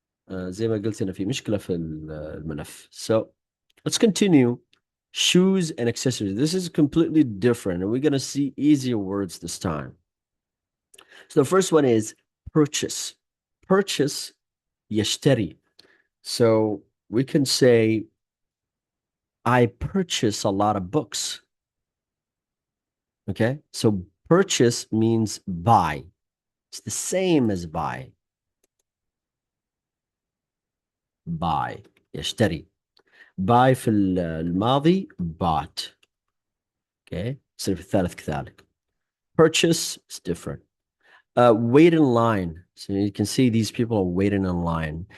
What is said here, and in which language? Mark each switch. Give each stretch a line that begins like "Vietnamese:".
Arabic: زي ما قلت هنا في مشكلة في الملف.
English: So let's continue. Shoes and accessories. This is completely different, and we're going to see easier words this time. So the first one is purchase. Purchase, يشتري. So we can say, I purchase a lot of books. Okay, so purchase means buy. It's the same as buy. Buy, يشتري.
Arabic: buy في الماضي bought. Okay, يصير في الثالث كذلك.
English: Purchase is different. Wait in line. So you can see these people are waiting in line.